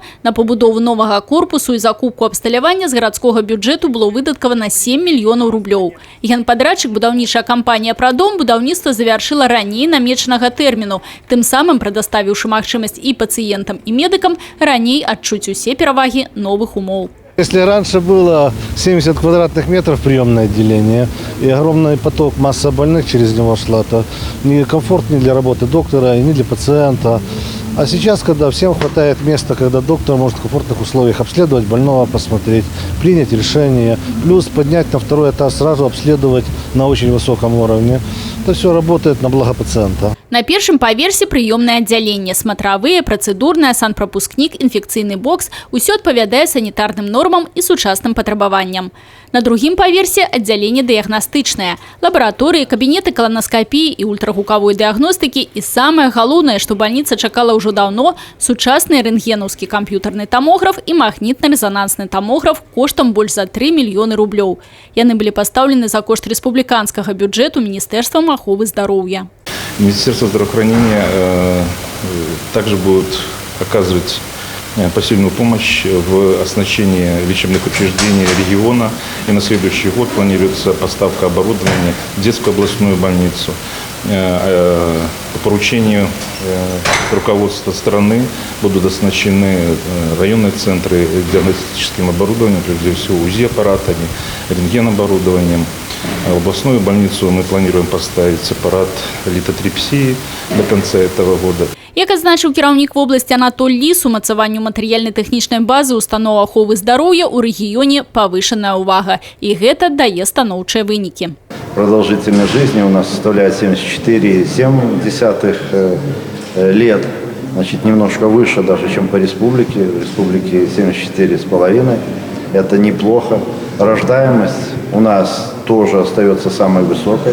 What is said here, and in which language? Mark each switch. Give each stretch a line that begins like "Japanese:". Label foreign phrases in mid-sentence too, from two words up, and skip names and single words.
Belarusian: На пабудову новага корпусу і закупку абсталявання з гарадскога бюджэту было выдаткавана 7 мільёнаў рублёў. Генпадрядчык будаўнічая кампанія «Прадом» будаўніцтва завяршыла раней намечанага тэрміну, тым самым прадаставіўшы магчымасць і пацыентам, і медыкам раней адчуць усе перавагі новых умоў.
Russian: Если раньше было 70 квадратных метров приемное отделение и огромный поток, масса больных через него шла, то некомфортно ни для работы доктора, и ни для пациента. А сейчас, когда всем хватает места, когда доктор может в комфортных условиях обследовать больного, посмотреть, принять решение, плюс поднять на второй этаж, сразу обследовать на очень высоком уровне, это все работает на благо пациента.
Belarusian: На першым паверсе прыёмнае аддзяленне, смотровые, працэдурнае, санпрапускнік, інфекцыйны бокс – усё адпавядае санітарным нормам і сучасным патрабаванням. На другім паверсе аддзяленне дыягнастычнае, лабараторыі, кабінеты колоноскопіі і ультрагукавой дыягностыкі і самае галоўнае, што бальніца чакала ўжо даўно – сучасны рэнтгенаўскі камп'ютарны тамограф і магнітна-рэзанансны тамограф коштам больш за 3 мільёны рублёў. Яны былі пастаўлены за кошт рэспубліканскага бюджэту Міністэрствам аховы здароўя.
Russian: Министерство здравоохранения также будет оказывать посильную помощь в оснащении лечебных учреждений региона. И на следующий год планируется поставка оборудования в детскую областную больницу. По поручению руководства страны будут оснащены районные центры диагностическим оборудованием, прежде всего УЗИ-аппаратами, рентген-оборудованием. В областную больницу мы планируем поставить аппарат литотрипсии до конца этого года.
Belarusian: Як адзначыў кіраўнік вобласці Анатоль Ліс, умацаванню матэрыяльна-тэхнічнай базы устаноў аховы здароўя ў рэгіёне павышаная ўвага. І гэта дае станоўчыя вынікі.
Russian: Продолжительность жизни у нас составляет 74,7 лет. Значит, немножко выше даже, чем по республике. В республике 74,5. Это неплохо. Рождаемость у нас тоже остается самой высокой.